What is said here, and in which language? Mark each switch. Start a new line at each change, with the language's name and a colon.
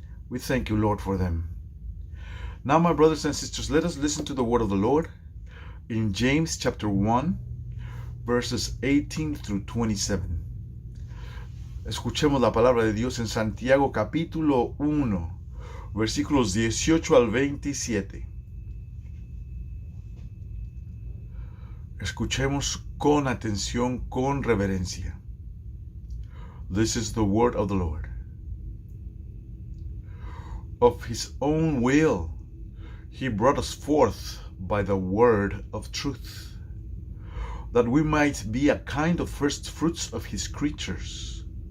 English: We thank you, Lord, for them. Now, my brothers and sisters, let us listen to the word of the Lord in James chapter 1, verses 18 through 27.
Spanish: Escuchemos la palabra de Dios en Santiago capítulo 1, versículos 18 al 27. Escuchemos con atención, con reverencia.
English: This is the word of the Lord. Of his own will, he brought us forth by the word of truth, that we might be a kind of first fruits of his creatures.